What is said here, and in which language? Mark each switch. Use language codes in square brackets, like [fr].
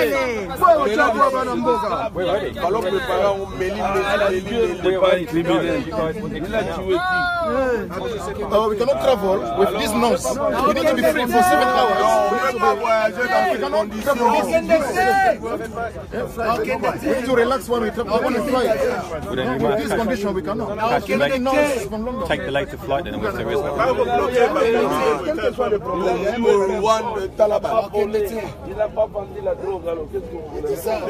[fr] Alors que les parents ont mêlé les criminels. Il a tué qui? [en] We cannot travel with these nurses. We need to be free for 7 hours. We cannot travel. We need to relax when we travel. On a flight. With this condition, we cannot. Take the later flight then, if there is no. [fr] Il n'a pas vendu la drogue, alors qu'est-ce que vous voulez?